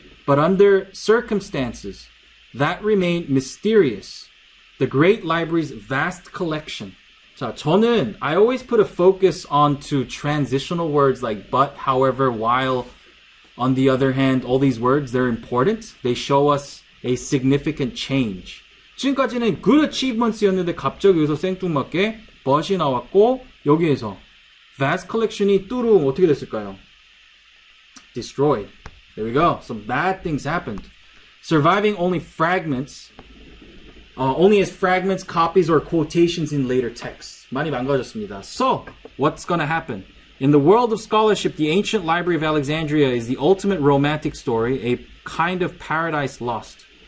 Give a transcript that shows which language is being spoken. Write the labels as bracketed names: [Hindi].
[English] But under circumstances that remain mysterious, the great library's vast collection. [Korean] 자, 저는 [English] I always put a focus onto transitional words like but, however, while, On the other hand, all these words, they're important. They show us a significant change. [Korean] 지금까지는 good achievements였는데 갑자기 여기서 생뚱맞게 but이 나왔고 여기에서 vast collection이 뚜루 어떻게 됐을까요? [English] Destroyed. There we go. Some bad things happened. Surviving only fragments, only as fragments, copies, or quotations in later texts. [Korean] 많이 망가졌습니다. [English] So, what's gonna happen? In the world of scholarship, the ancient library of Alexandria is the ultimate romantic story, a kind of paradise lost.